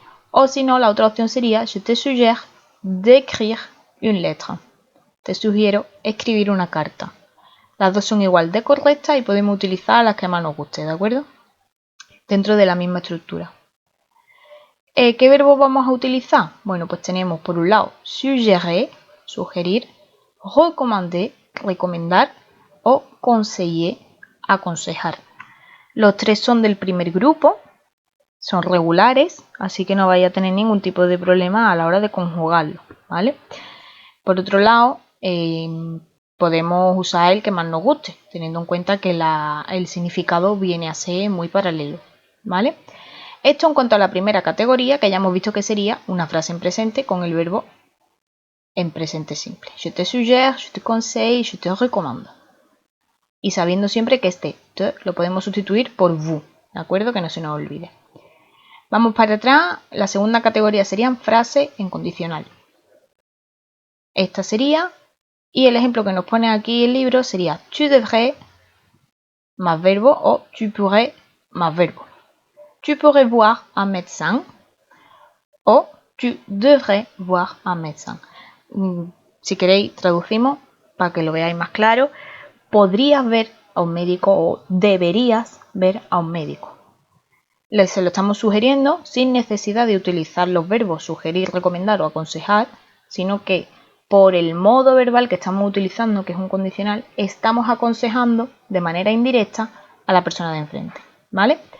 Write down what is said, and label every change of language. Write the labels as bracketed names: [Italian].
[Spanish] O si no, la otra opción sería [French] je te suggère d'écrire une lettre. [Spanish] Te sugiero escribir una carta. Las dos son igual de correctas y podemos utilizar las que más nos guste, ¿de acuerdo? Dentro de la misma estructura. ¿Qué verbo vamos a utilizar? Bueno, pues tenemos por un lado suggérer, sugerir, recommander, recomendar o conseiller, aconsejar. Los 3 son del primer grupo, son regulares, así que no vaya a tener ningún tipo de problema a la hora de conjugarlo, ¿vale? Por otro lado, podemos usar el que más nos guste, teniendo en cuenta que el significado viene a ser muy paralelo, ¿vale? Esto en cuanto a la primera categoría, que ya hemos visto que sería una frase en presente con el verbo en presente simple. [French] Je te suggère, je te conseille, je te recommande. [Spanish] Y sabiendo siempre que este te lo podemos sustituir por vous, ¿de acuerdo? Que no se nos olvide. Vamos para atrás, la segunda categoría serían frases en condicional. Esta sería, y el ejemplo que nos pone aquí el libro sería [French] tu devrais [Spanish] más verbo o [French] tu pourrais [Spanish] más verbo. [French] Tu pourrais voir un médecin o tu devrais voir un médecin. [Spanish] Si queréis, traducimos para que lo veáis más claro. Podrías ver a un médico o deberías ver a un médico. Se lo estamos sugiriendo sin necesidad de utilizar los verbos sugerir, recomendar o aconsejar, sino que por el modo verbal que estamos utilizando, que es un condicional, estamos aconsejando de manera indirecta a la persona de enfrente, ¿vale?